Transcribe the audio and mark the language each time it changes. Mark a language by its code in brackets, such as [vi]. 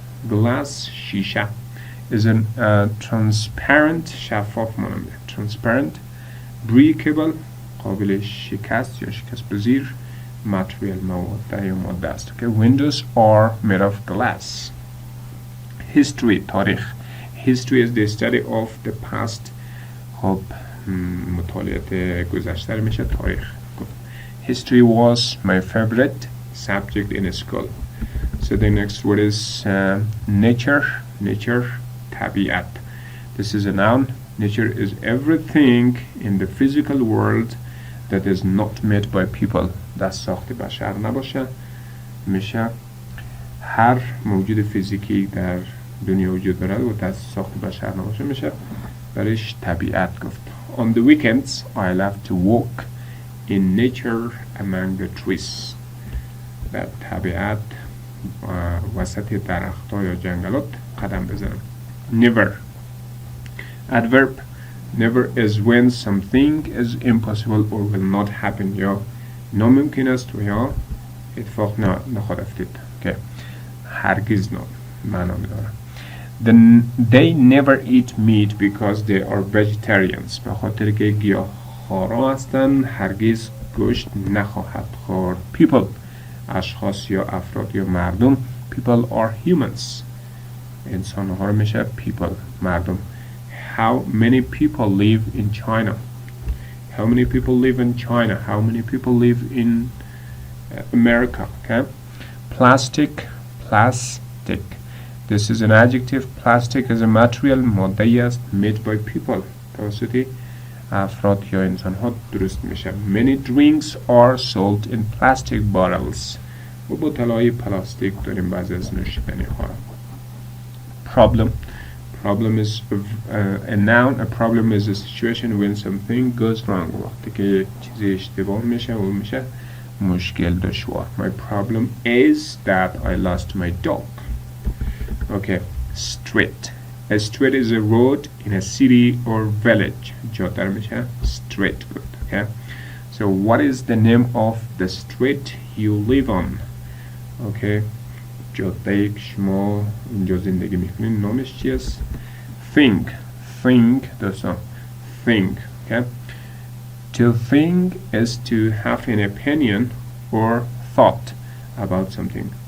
[en] Glass شیشه is a transparent [fa] شفاف ماننده. [en] Transparent breakable [fa] قابل شکست یا شکست پذیر material مواد یا ماده است. [en] Okay. Windows are made of glass. History تاریخ. History is the study of the past. [fa] خب مطالعات گذشته میشه تاریخ. [en] History was my favorite subject in school. So the next word is nature. Nature طبیعت. This is a noun. Nature is everything in the physical world that is not made by people. [fa] دست ساخت بشر نباشه. میشه هر موجود فیزیکی در دنیا وجود دارد و دست ساخت بشر نباشه میشه برایش طبیعت گفت. [en] On the weekends I love to walk in nature among the trees. [fa] در طبیعت وسط درخت‌ها یا جنگلات قدم بزنم. [en] Never. Adverb. Never is when something is impossible or will not happen. [fa] یا ناممکن است و یا اتفاق نخواهد افتاد. Okay. هرگز معنا می‌دارد. [en] They never eat meat because they are vegetarians. [fa] به خاطر که گیاهخوارا هستند هرگز گوشت نخواهد خورد. People. اشخاص یا افراد یا مردم. [en] People are humans. [fa] انسان ها رو میشه people. مردم. [en] How many people live in China? How many people live in China? How many people live in America? Okay. Plastic. This is an adjective. Plastic is a material [fa] ماده است [en] made by people. [fa] توسط افراد یا انسان ها درست میشه. [en] Many drinks are sold in plastic bottles. [fa] و بطلای پلاستیک داریم بعضی از نوشیدنی ها. [en] Problem is a noun. A problem is a situation when something goes wrong. [fa] وقتی که چیزی اشتباه میشه و میشه مشکل دشوار. [en] My problem is that I lost my dog. Okay. Street. A street is a road in a city or village. [fa] جاده میشه street. [en] Good. Okay. So what is the name of the street you live on? Okay. [fa] جاده که شما اینجا زندگی میکنین نامش چی است؟ Think دوستان. [en] Think. Okay. To think is to have an opinion or thought about something.